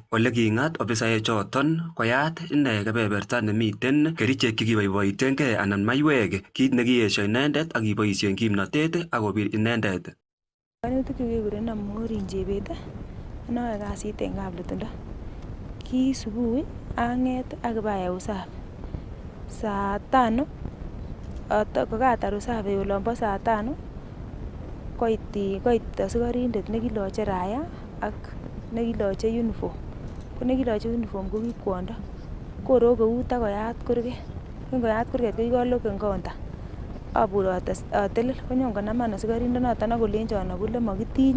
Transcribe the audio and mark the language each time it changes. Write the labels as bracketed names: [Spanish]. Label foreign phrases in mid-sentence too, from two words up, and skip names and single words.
[Kalenjin] Ole king'at ofisaek choton koyat ine kebeberta nemiten kerichek chekiboiboitengei anan maiwek, kit nekiyesho inendet ak kiboisien kimnotet akobir inendet. Kainutik kekurenon Maureen Chebet noe kasit en Kabletundo. Ki subui ang'et ak ibayai usafi saa 5 kokatar usafi olombo saa 5 koit asikarindet nekiloche raya ak nekiloche uniform. Ko nekiloche uniform ko ki kwondo. Korok eut akoyat kurget. Kingoyat kurget ko kikaloken counter. Abur atelel konyon konaman asikarindonoton akolenchon kole makitinyi.